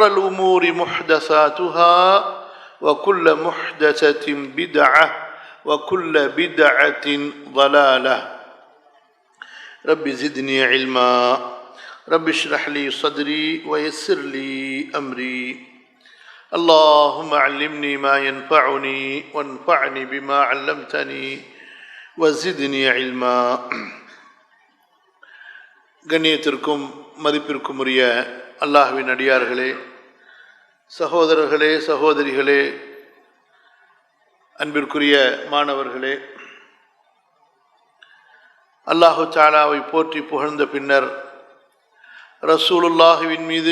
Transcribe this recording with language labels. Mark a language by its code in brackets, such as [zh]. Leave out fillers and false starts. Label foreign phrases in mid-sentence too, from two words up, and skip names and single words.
[ar] الأمور محدثاتها وكل محدثة بدعة وكل بدعة ضلالة رب زدني علما رب اشرح لي صدري ويسر لي أمري اللهم علمني ما ينفعني وانفعني بما علمتني وزدني علما. [ta] கண்ணியத்திற்கும் மதிப்பிற்கும் உரிய அல்லாஹ்வின் அடியார்களே, சகோதரர்களே, சகோதரிகளே, அன்பிற்குரிய மாணவர்களே, [ar] الله تعالى [ta] போற்றி புகழ்ந்த பின்னர் ரசூலுல்லாஹின் மீது